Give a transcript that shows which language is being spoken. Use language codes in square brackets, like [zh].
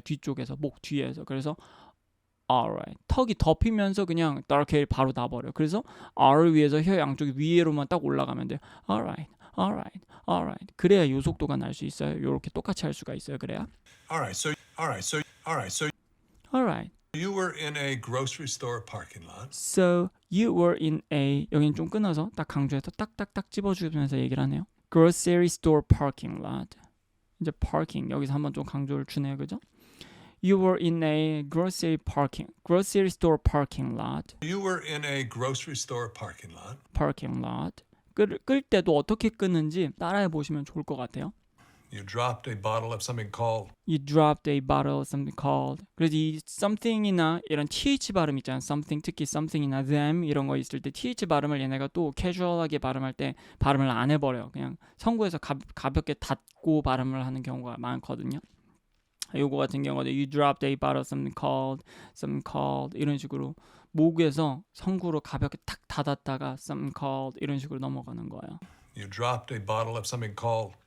[ko] 뒤쪽에서 목 뒤에서. 그래서 alright 턱이 덮이면서 그냥 dark 바로 나버려. 그래서 R을 위해서 혀 양쪽이 위로만 딱 올라가면 돼요. alright 그래야 요 속도가 날 수 있어요. 요렇게 똑같이 할 수가 있어요. 그래야 [en] Alright, so alright you were in a grocery store parking lot. so you were in a [ko] 여긴 좀 끊어서 딱 강조해서 딱딱딱 집어주면서 얘기를 하네요. [en] grocery store parking lot [ko] 이제 parking 여기서 한번 좀 강조를 주네요. 그죠? [en] You were in a grocery store parking lot. You were in a grocery store parking lot. [ko] 끌 때도 어떻게 끄는지 따라해 보시면 좋을 것 같아요. [en] You dropped a bottle of something called. You dropped a bottle of something called. [ko] 그래서 이 something이나 이런 th 발음 있잖아요. something 특히 something이나 them 이런 거 있을 때 th 발음을 얘네가 또 캐주얼하게 발음할 때 발음을 안 해버려요. 그냥 성구에서 가볍게 닫고 발음을 하는 경우가 많거든요. 요거 같은 경우도 [en] you dropped a bottle of something called [ko] 이런 식으로 목에서 성구로 가볍게 탁 닫았다가 [en] something called [ko] 이런 식으로 넘어가는 거예요. [en] You dropped a bottle of something called